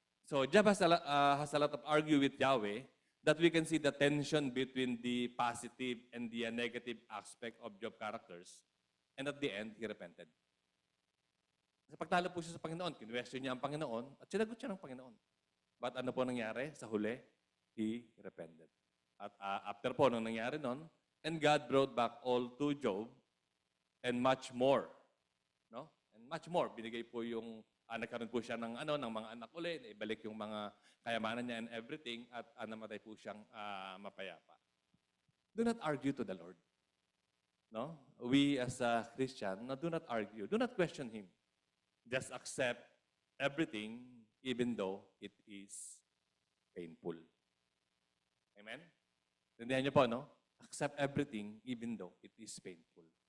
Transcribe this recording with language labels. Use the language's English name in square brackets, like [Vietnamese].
[English] So, Job has a lot of argue with Yahweh that we can see the tension between the positive and the negative aspect of Job characters. And at the end, he repented. [Filipino] Kasi pagtalo po siya sa Panginoon, kinwestiyon niya ang Panginoon at sinagot siya ng Panginoon. But ano po nangyari? Sa huli, [English] he repented. At after po, [Filipino] nung nangyari nun, [English] and God brought back all to Job and much more. No? And much more. [Filipino] Binigay po yung, nagkaroon po siya ng, ng mga anak ulit, ibalik yung mga kayamanan niya [English] and everything, [Filipino] at namatay po siyang mapayapa. [English] Do not argue to the Lord. No? We as a Christian, do not argue. Do not question Him. Just accept everything even though it is painful. Amen? [Filipino] Tindihan niyo po, no? [English] Accept everything even though it is painful.